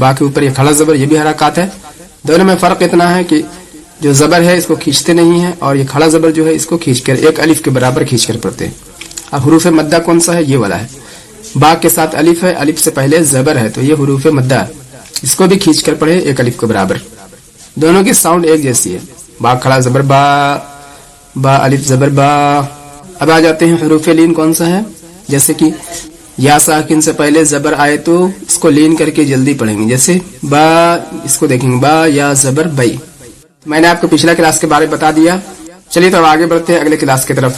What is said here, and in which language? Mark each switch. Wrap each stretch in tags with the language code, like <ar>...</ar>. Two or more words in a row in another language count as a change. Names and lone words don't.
<ur>با کے اوپر یہ کھڑا زبر، یہ بھی حرکات ہے. دونوں میں فرق اتنا ہے کہ جو زبر ہے اس کو کھینچتے نہیں ہیں اور یہ کھڑا زبر جو ہے اس کو کھینچ کر ایک الف کے برابر کھینچ کر پڑھتے ہیں. اب حروف مدہ کون سا ہے؟ یہ والا ہے. با کے ساتھ الف ہے، الف سے پہلے زبر ہے، تو یہ حروف مدہ ہے. اس کو بھی کھینچ کر پڑھے ایک الف کے برابر. دونوں کی ساؤنڈ ایک جیسی ہے. با کھڑا زبر با، با الف زبر با. اب آ جاتے ہیں حروف لین کون سا ہے. جیسے کہ یا ساکن سے پہلے زبر آئے تو اس کو لین کر کے جلدی پڑھیں گے. جیسے با، اس کو دیکھیں گے با یا زبر بئی. میں نے آپ کو پچھلا کلاس کے بارے بتا دیا. چلیے تو آگے بڑھتے ہیں اگلے کلاس کی طرف.</ur>